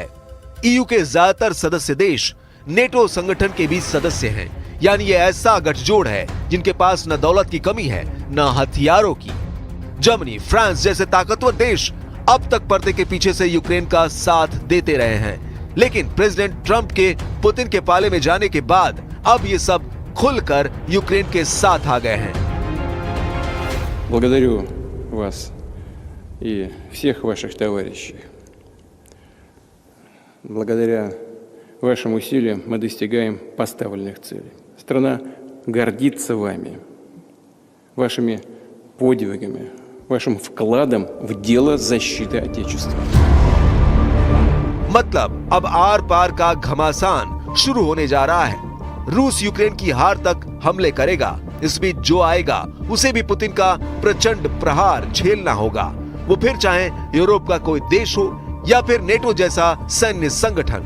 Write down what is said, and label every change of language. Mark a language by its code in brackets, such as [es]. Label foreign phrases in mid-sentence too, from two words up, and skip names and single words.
[hi] ईयू के ज्यादातर सदस्य देश नेटो संगठन के भी सदस्य हैं, यानी ये ऐसा गठजोड़ है जिनके पास न दौलत की कमी है न हथियारों की। जर्मनी, फ्रांस जैसे ताकतवर देश अब तक पर्दे के पीछे से यूक्रेन का साथ देते रहे हैं, लेकिन प्रेसिडेंट ट्रंप के पुतिन के पाले में जाने के बाद अब ये सब खुलकर यूक्रेन के साथ आ गए हैं। [ru] Благодарю вас и всех ваших товарищей. Благодаря вашим усилиям мы достигаем поставленных целей. Страна гордится вами, вашими подвигами, вашим вкладом в дело защиты Отечества. [hi] मतलब अब आर पार का घमासान शुरू होने जा रहा है। रूस यूक्रेन की हार तक हमले करेगा। इस बीच जो आएगा उसे भी पुतिन का प्रचंड प्रहार झेलना होगा, वो फिर चाहे यूरोप का कोई देश हो या फिर नेटो जैसा सैन्य संगठन।